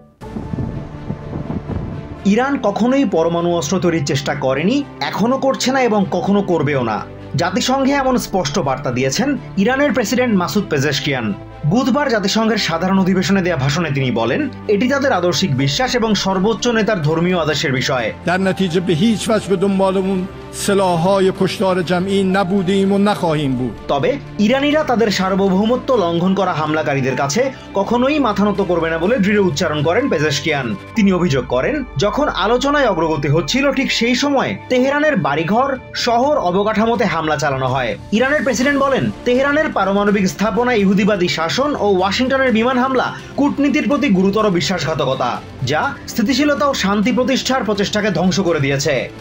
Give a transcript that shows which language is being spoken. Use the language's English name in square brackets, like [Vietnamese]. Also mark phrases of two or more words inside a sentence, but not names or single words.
[Bangla] ইরান কখনোই পরমাণু অস্ত্র তৈরির চেষ্টা করেনি, এখনো করছে না এবং কখনো করবেও না। জাতিসংঘে এমন স্পষ্ট বার্তা দিয়েছেন ইরানের প্রেসিডেন্ট মাসুদ পেজেশকিয়ান। বুধবার জাতিসংঘের সাধারণ অধিবেশনে দেয়া ভাষণে তিনি বলেন, এটি তাদের আদর্শিক বিশ্বাস এবং সর্বোচ্চ নেতার ধর্মীয় আদেশের বিষয়। [Persian] در نتیجه به هیچ وجه به دنبالمون سلاح‌های کشتار جمعی نبودیم و نخواهیم بود। [Bangla] তবে ইরানিরা তাদের সার্বভৌমত্ব লঙ্ঘন করা হামলাকারীদের কাছে কখনোই মাথা নত করবে না বলে দৃঢ় উচ্চারণ করেন পেজেশকিয়ান। তিনি অভিযোগ করেন, যখন আলোচনায় অগ্রগতি হচ্ছিল ঠিক সেই সময় তেহরানের বাড়িঘর, শহর, অবকাঠামোতে হামলা চালানো হয়। ইরানের প্রেসিডেন্ট বলেন, তেহরানের পারমাণবিক স্থাপনায় ইহুদিবাদী শাসন ও ওয়াশিংটনের বিমান হামলা কূটনীতির প্রতি গুরুতর বিশ্বাসঘাতকতা, যা স্থিতিশীলতা ও শান্তি প্রতিষ্ঠার প্রচেষ্টাকে ধ্বংস করে দিয়েছে।